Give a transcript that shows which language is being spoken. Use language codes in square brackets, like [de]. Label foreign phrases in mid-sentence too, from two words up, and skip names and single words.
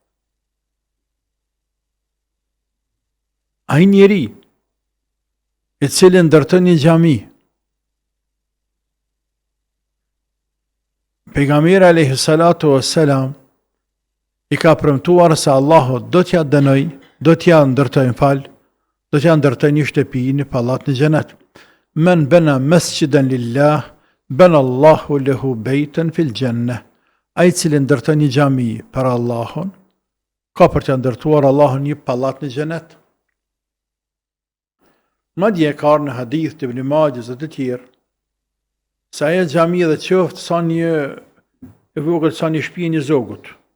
[sq] Ai njeri i cili ndërton një xhami, pejgamberi [ar] عليه الصلاة والسلام [sq] i ka premtuar se Allahu do t'ja dënoj, do t'ja ndërtoj do t'ja ndërtoj një shtëpi në pallat në xhenet. [ar] من بنى مسجدا لله بنى الله له بيتا في الجنة. [sq] Ai i cili ndërton një xhami për Allahun, ka për t'ja ndërtuar Allahun një pallat në xhenet. Madje ka në hadith të Ibn Majahs dhe të tjerë, se ajo xhami dhe qoftë sa një e vogël sa një shtëpi një zogut.